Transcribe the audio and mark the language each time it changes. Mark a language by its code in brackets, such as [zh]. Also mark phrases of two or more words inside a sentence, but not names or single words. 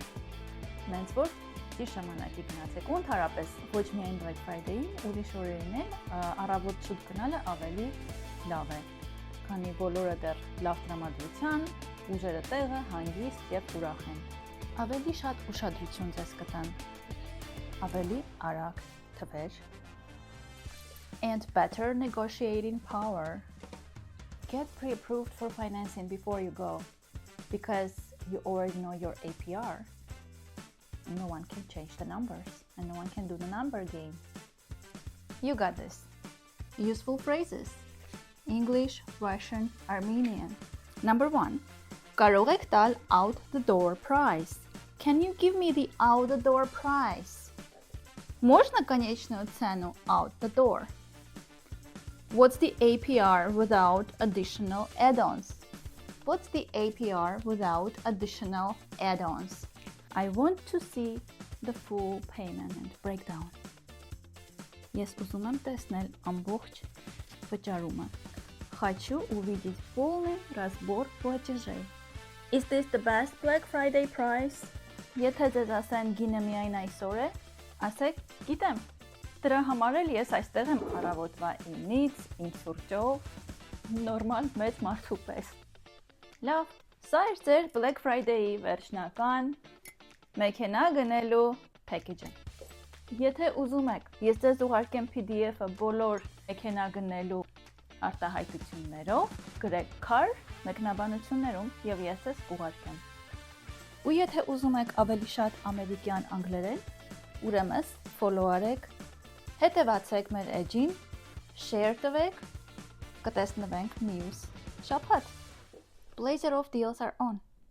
[hy] Նենց որ ճիշտ ժամանակի գնացեք, ու ընդհանրապես ոչ միայն Black Friday-ին, ուրիշ օրերին էլ առավոտ շուտ գնալը ավելի լավ է, քանի բոլորը դեռ լավ տրամադրության, ուժերը տեղը, հանգիստ եւ ուրախ են։ Ավելի շատ ուշադրություն ձեզ կտան։ Ավելի արագ թվեր [en] and better negotiating power. Get pre-approved for financing before you go because you already know your APR. No one can change the numbers and no one can do the number game. You got this. Useful phrases. English, Russian, Armenian. Number 1. [hy] Կարող եք տալ [en] out the door price. Can you give me the out the door price? [ru] Можно конечную цену [en] out the door? What's the APR without additional add-ons? What's the APR without additional add-ons? I want to see the full payment and breakdown. [hy] Ես ուզում եմ տեսնել ամբողջ վճարումը. [ru] Хочу увидеть полный разбор платежей. [en] Is this the best Black Friday price? [hy] Եթե ձեզ ասեն գինը միայն այսօր է, ասեք, գիտեմ, դրա համար էլ ես այստեղ եմ առավոտվա 9-ից, ինձ սուրճով, նորմալ մեծ մարդու պես։ Լավ, սա էր ձեր Black Friday-ի վերջնական մեքենա գնելու package-ը։ Եթե ուզում եք, ես ձեզ ուղարկեմ PDF-ը բոլոր մեքենա գնելու արտահայտություններով, գրեք car մեկնաբանություններում եւ ես ձեզ կուղարկեմ։ Ու եթե ուզում եք ավելի շատ ամերիկյան անգլերեն, ուրեմն follow արեք, հետևացեք մեր edge-ին, share տվեք, կտեսնվենք մյուս շաբաթ։ [en] Blazer of deals are on.